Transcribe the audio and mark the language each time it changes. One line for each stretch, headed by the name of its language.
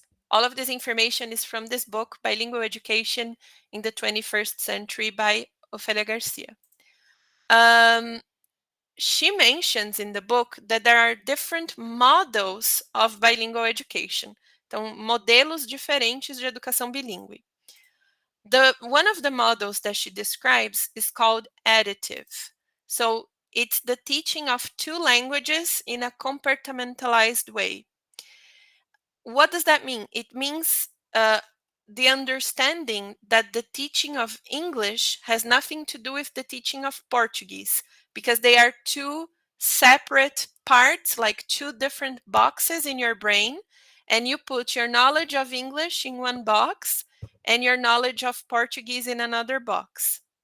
English: All of this information is from this book, Bilingual Education in the 21st Century by Ofelia Garcia. She mentions in the book that there are different models of bilingual education.
Portuguese: Então, modelos diferentes de educação bilíngue.
English: One of the models that she describes is called additive. So it's the teaching of two languages in a compartmentalized way. What does that mean? It means the understanding that the teaching of English has nothing to do with the teaching of Portuguese, because they are two separate parts, like two different boxes in your brain, and you put your knowledge of English in one box and your knowledge of Portuguese in another box.